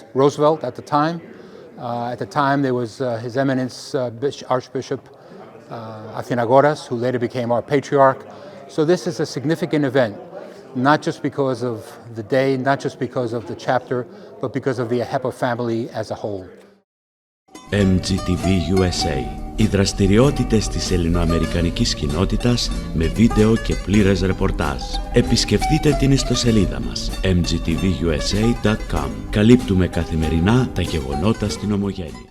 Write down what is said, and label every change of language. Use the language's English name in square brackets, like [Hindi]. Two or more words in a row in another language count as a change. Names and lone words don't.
[English] Roosevelt at the time there was His Eminence Archbishop Athanagoras, who later became our patriarch. So this is a significant event, not just because of the day, not just because of the chapter, but because of the AHEPA family as a whole. MGTV USA. [Greek] Οι δραστηριότητες της ελληνοαμερικανικής κοινότητας με βίντεο και πλήρες ρεπορτάζ. Επισκεφτείτε την ιστοσελίδα μας mgtvusa.com. Καλύπτουμε καθημερινά τα γεγονότα στην Ομογένεια.